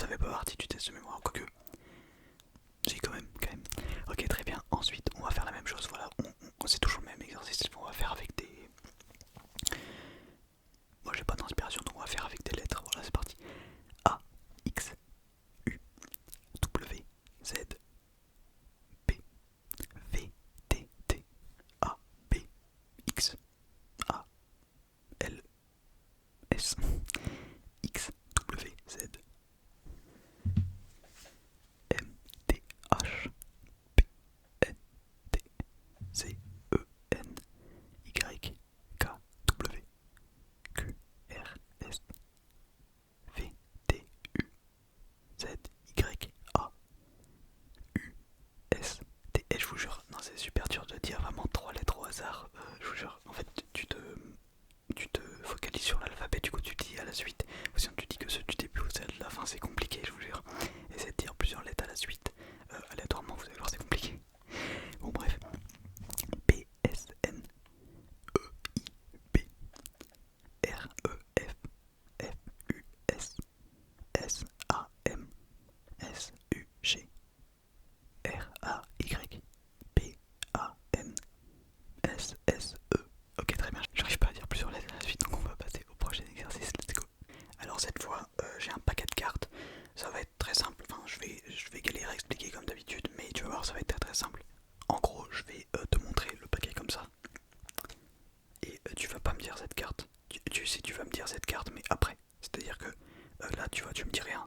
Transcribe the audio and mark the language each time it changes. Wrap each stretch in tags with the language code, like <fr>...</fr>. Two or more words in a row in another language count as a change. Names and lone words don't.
<fr>partie du test de mémoire, quoique. Si, quand même, quand même. Ok, très bien. Ensuite, on va faire la même chose. Voilà, c'est toujours le même exercice. On va faire avec des. Moi, j'ai pas d'inspiration, donc on va faire avec des lettres. Voilà, c'est parti. A, X, U, W, Z, P, V, T, T, A, B, X, A, L, S, X, W, Z, M, T, H, P, N, T, C, E, N, Y, K, W, Q, R, S, V, T, U, Z, Y, A, U, S, T. Et je vous jure, non, c'est super dur de dire vraiment 3 lettres au hasard. Je vous jure, en fait, tu te focalises sur l'alphabet, du coup tu dis à la suite. Ou sinon tu dis que ceux du début ou ceux de la fin, c'est compliqué, je vous jure. Essayez de dire plusieurs lettres à la suite. Aléatoirement, vous allez voir, c'est compliqué. Bon, bref. P, S, N, E, I, B, R, E, F, F, U, S, S, A, M, S, U, G, R, A, Y, P, A, N, S, S, E. Ok, très bien. J'arrive pas à dire plusieurs lettres à la suite, donc on va passer au prochain exercice.</fr> <en>Let's go.</en> <fr>Alors cette fois, j'ai un paquet de cartes. Ça va être très simple. Enfin, je vais galérer à expliquer comme d'habitude, mais tu vas voir, ça va être très très simple. En gros, je vais te montrer le paquet comme ça. Et tu vas pas me dire cette carte. Tu sais, tu vas me dire cette carte, mais après. C'est-à-dire que là, tu vois, tu me dis rien.</fr>